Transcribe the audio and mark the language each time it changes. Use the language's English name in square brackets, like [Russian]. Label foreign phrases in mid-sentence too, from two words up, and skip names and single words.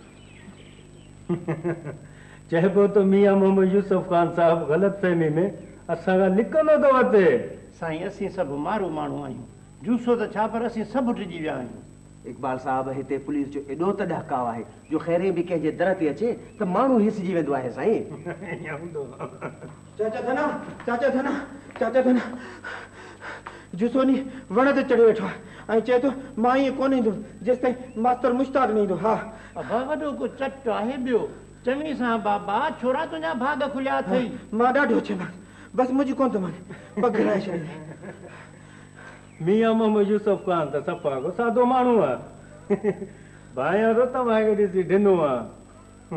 [Sindhi] चइबो त मियां मोहम्मद यूसुफ ख़ान साहब ग़लत फहमी में असांखां निकिरंदो थो अचे। साईं असीं सभु मारू माण्हू आहियूं, जूसो त छा पर असीं सभु टिजी विया आहियूं। इकबाल साहब हिते पुलिस जो एॾो त ॾहकाव आहे जो ख़ैरे बि कंहिंजे दर ते अचे त माण्हू हिसिजी वेंदो आहे। साईं चाचा धना चाचा धना चाचा धना जूसो नी वण ते चढ़ी वेठो आहे ऐं चए थो मां ईअं कोन ईंदुसि जेसिताईं मास्टर मुश्ताक न ईंदो। हा अबा वॾो को चट आहे ॿियो चङी सां बाबा, छोरा तुंहिंजा भाग खुलिया अथई। मां ॾाढो चयोमांसि, बसि मुंहिंजी कोन थो मने, पघराए छॾी। मियां मोहम्मद यूसुफ ख़ान त सफ़ा को सादो माण्हू आहे, भाइयां त तव्हांखे ॾिसी ढिनो आहे।